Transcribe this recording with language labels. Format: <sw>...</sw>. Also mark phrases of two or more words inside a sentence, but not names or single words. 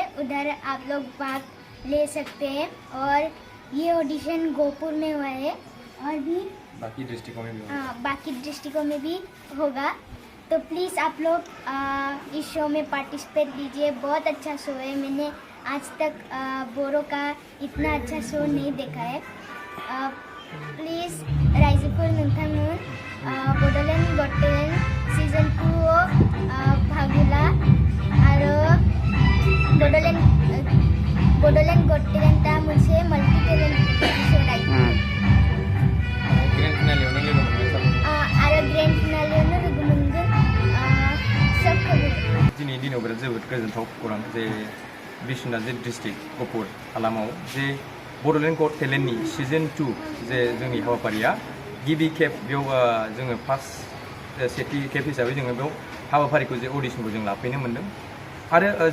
<hi>उधर आप लोग भाग ले सकते हैं और ये ऑडिशन गोपुर में हुआ है और भी बाकी डिस्ट्रिक्टों में भी होगा। तो प्लीज़ आप लोग इस शो में पार्टिसिपेट कीजिए। बहुत अच्छा शो है, मैंने आज तक बोरो का इतना अच्छा शो नहीं देखा है।</hi> <brx>प्लीज़ राइजूपुर नोंथांमोन बोडोलैंड गॉट टैलेंट सीजन 2 भागुला आरो बोडोलैंड गॉट टैलेंटा मोनसे</brx> <en>multi talent show</en> <brx>आरो ग्रेन्ड फिनालेयावनो लोगो मोनगोन सब खबर। दिनै दिनाव बिराद जोबोद गोजोनथाव खौरां जे बिश्वनाथ डिस्ट्रिक्ट गहपुर हालामाव जे बड'लेण्ड गट टेलेन्टनि सीजन 2 जे जोंनि हाबाफारिया गिबि खेब बेयाव जोङो सेथि खेब हिसाबै जोङो बेयाव हाबाफारिखौ जे अडिशनखौ जों लाफैनो मोन्दों आरो</brx>